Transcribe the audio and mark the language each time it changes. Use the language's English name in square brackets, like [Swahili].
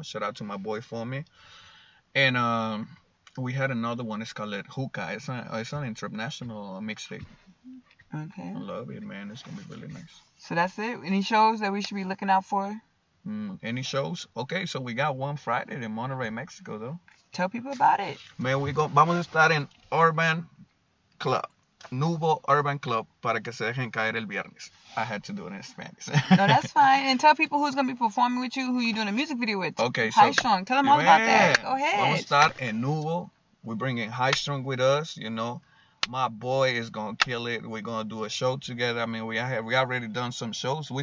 [English] Shout out to my boy Fome. And we had another one, it's called Hookah. It's an international mixtape. Okay. I love it, man. It's gonna be really nice. So that's it. Any shows that we should be looking out for? Any shows? Okay, so we got one Friday in Monterrey, Mexico, though. Tell people about it. [Spanish] Man, vamos a estar en Urban Club. Nubo Urban Club, para que se dejen caer el viernes. [English] I had to do it in Spanish. No, that's fine. And tell people who's going to be performing with you, who you're doing a music video with. Okay, so... High Strung. Tell them all about that. Go ahead. [Spanish] Vamos a estar en Nubo. [English] We're bringing High Strung with us, My boy is going to kill it. We're going to do a show together. I mean, we already done some shows.